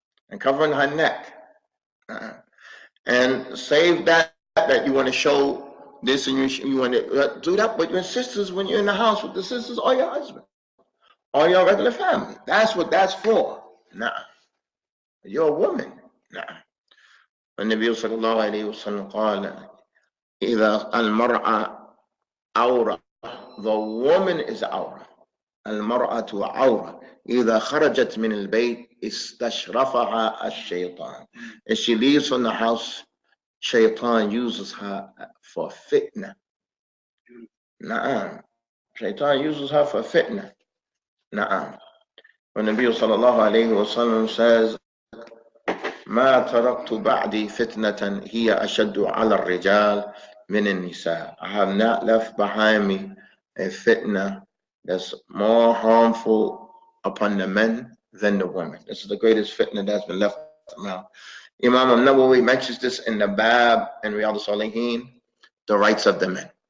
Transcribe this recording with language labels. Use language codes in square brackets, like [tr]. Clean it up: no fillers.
[en] And covering her neck. And save that you want to show this, and you want to do that with your sisters when you're in the house with the sisters or your husband or your regular family. That's what that's for. Nah. You're a woman. Nah. [ar] النبي صلى الله عليه وسلم قال إذا المرأة عورة, [en] the woman is [ar] عورة. المرأة عورة إذا خرجت من البيت استشرفها الشيطان. [en] If she leaves from the house, Shaitan uses her for fitna. Na'am. Shaitan uses her for fitna. Na'am. When the Nabi sallallahu alayhi wa sallam says, [ar] ما تركت بعدي فتنة هي أشد على الرجال من النساء. [en] I have not left behind me a fitna that's more harmful upon the men than the women. This is the greatest fitna that's been left around. Imam al-Nawawi mentions this in the Bab and Riyadh al-Salihin, the rights of the men.